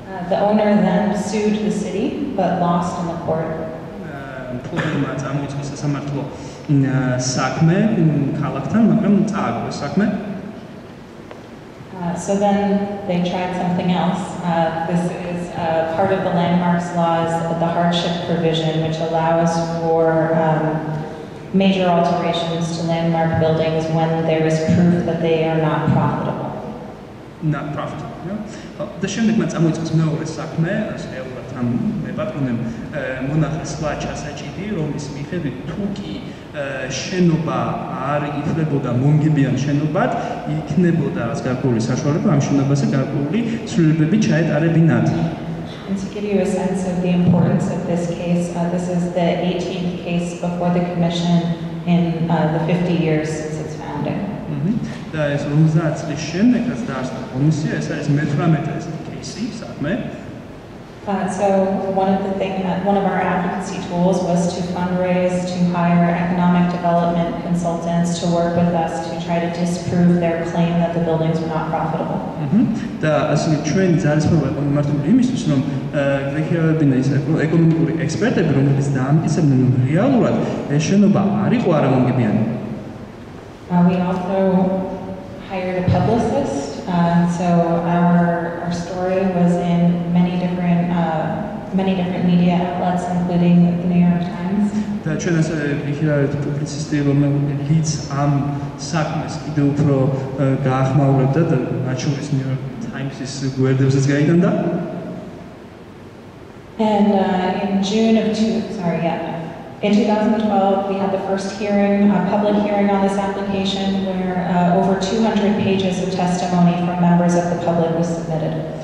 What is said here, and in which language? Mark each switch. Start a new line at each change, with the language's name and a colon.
English: The owner then sued the city, but lost in the court.
Georgian: პრობლემა წარმოიწყო სასამართლო საქმე ქალაქთან, მაგრამ წააგო საქმე.
English: So then they tried something else. This is part of the landmarks laws, the hardship provision, which allows for major alterations to landmark buildings when there is proof that they are not profitable. Not profitable.
Georgian: და შემდეგ მათ წამოიწყეს მეორე საქმე, რეალურად ამ პატრონემ მონახეს სხვა ჩასაჭიდი, რომლის მიხედვით თუ კი შენობა არ ითვლებოდა მონგებიან შენობად, იქნებოდა რაც გარკვეული საშუალება ამ შენობაზე გარკვეული ცვლილებები ჩაეტარებინათ.
English: And to give you a sense of the importance of this case, this is the 18th case before the commission in the 50 years since its founding.
Georgian: და ეს 50 წლის შემდეგ რაც დაარსდა კომისია, ეს არის მე-18 кейსი საქმე.
English: So one of our advocacy tools was to fundraise, to hire economic development consultants to work with us to try to disprove their claim that the buildings were not profitable.
Georgian: და ასე ჩვენი ძალისხმევა იყო მიმართული იმისთვის, რომ გვექირავებინა ის ეკონომიკური ექსპერტები, რომლებიც დაამტკიცებდნენ, რომ რეალურად ეს შენობა არ იყო არამონგებიანი.
English: We also hired a publicist, so our story was in many different media outlets, including the New York Times.
Georgian: და ჩვენ ასე ვიქირავეთ პუბლიცისტი, რომელიც ამ საქმეს კიდევ უფრო გაახმაურებდა და მათ შორის New York Times-ის გვერდებზეც გაიტანდა.
English: And in 2012, we had the first hearing, a public hearing on this application where over 200 pages of testimony from members of the public was submitted.